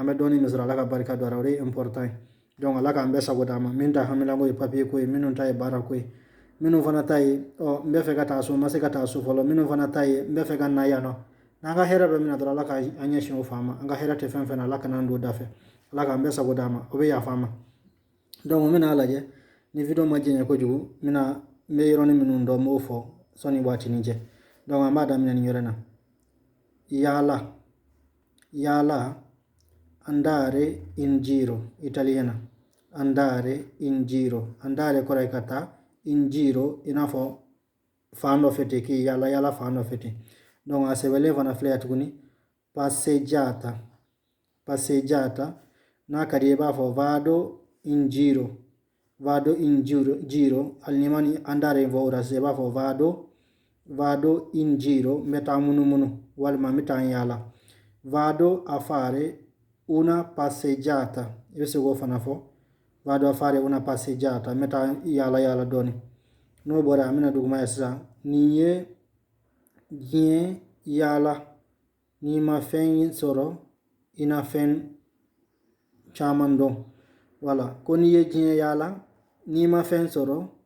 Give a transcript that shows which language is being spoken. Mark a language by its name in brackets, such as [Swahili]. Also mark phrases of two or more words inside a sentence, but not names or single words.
[Bambara] bɛ dɔɔnin min sɔrɔ ala ka barika don a la o de ye important ye ala k'an bɛɛ sago d'a ma min ta hamilanko ye papiye ko ye minnu ta ye baara ko ye minnu fana ta ye n bɛ fɛ ka taa so n ma se ka taa so fɔlɔ minnu fana ta ye n bɛ fɛ ka na yan nɔ n'an ka hɛrɛ bɛ min na dɔrɔn ala ka an ɲɛsin o fan ma an ka hɛrɛ tɛ fɛn fɛn na ala kana an don da fɛ ala k'an bɛɛ sago d'a ma o bɛ yafa an ma n bɛna lajɛ ni video ma jɛɲɛ kojugu n bɛ yɔrɔnin minnu dɔn n b'o fɔ sɔnni waatinin cɛ an b'a daminɛ nin yɔrɔ in na yala [Italian] andare in giro italiana andare in giro andare [Bambara] kɔrɔ ka taa [Italian] in giro [Bambara] i n'a fɔ fan dɔ fɛ ten k'i yala fan dɔ fɛ ten a sɛbɛnlen fana filɛ yan tuguni passeggiata n'a ka di i b'a fɔ [Italian] vado in giro [Bambara] hali n'i ma ni [Italian] andare in [Bambara] fɔ o la sisan i b'a fɔ [Italian] vado in giro [Bambara] n bɛ taa munumunu walima n bɛ taa yala [Italian] vado a fare una passeggiata [Bambara] i bɛ se k'o fana fɔ [Italian] vado a fare una passeggiata [Bambara] n bɛ taa yala dɔɔni n'o bɔra an bɛna duguma ye sisan nin ye diɲɛ yala n'i ma fɛn sɔrɔ i na fɛn caman dɔn wala ko n'i ye diɲɛ yala n'i ma fɛn sɔrɔ